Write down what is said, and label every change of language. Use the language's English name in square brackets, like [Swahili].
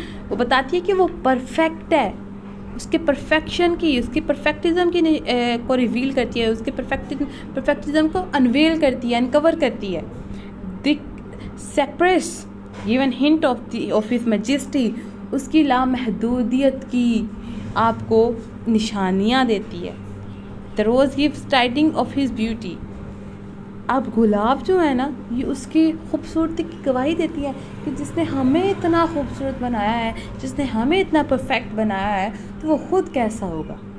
[Urdu] وہ بتاتی ہے کہ وہ پرفیکٹ ہے، اس کے پرفیکشن کی، اس کی پرفیکٹزم کی کو ریویل کرتی ہے، اس کے پرفیکٹزم کو انویل کرتی ہے، انکور کرتی ہے. [English] the cypress given hint of his majesty, [Urdu] اس کی لامحدودیت کی آپ کو نشانیاں دیتی ہے. [English] The rose gives tidings of his beauty. [Urdu] اب گلاب جو ہے نا، یہ اس کی خوبصورتی کی گواہی دیتی ہے کہ جس نے ہمیں اتنا خوبصورت بنایا ہے، جس نے ہمیں اتنا پرفیکٹ بنایا ہے، تو وہ خود کیسا ہوگا.